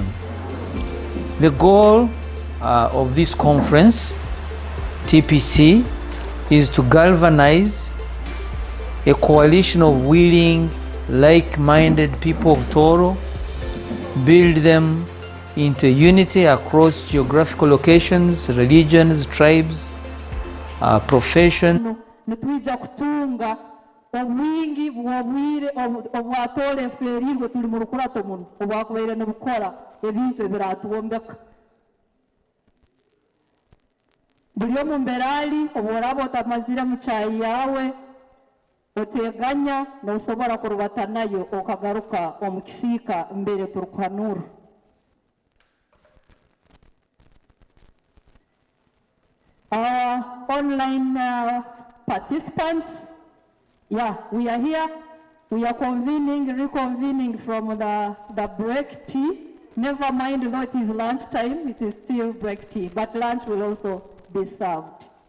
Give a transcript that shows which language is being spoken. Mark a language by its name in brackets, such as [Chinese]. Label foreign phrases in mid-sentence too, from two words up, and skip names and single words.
[English] The goal of this conference, TPC, is to galvanize a coalition of willing, like-minded people of Tooro, build them into unity across geographical locations, religions, tribes, profession. [Tooro] Nitwija kutunga obwingi bwobwire obwatole enferingo tuli mu rukurato muno obwakubaire nibukora ebintu ebiratuwombeka. Buli omu mberali oboraba otamazire mu cyayi yawe oteganya nosobora kurubata nayo okagaruka omu kisiika mbere turukuhanura. [English] Our online participants, yeah, we are here. We are reconvening from the break tea. Never mind, though it is lunchtime, it is still break tea, but lunch will also be served.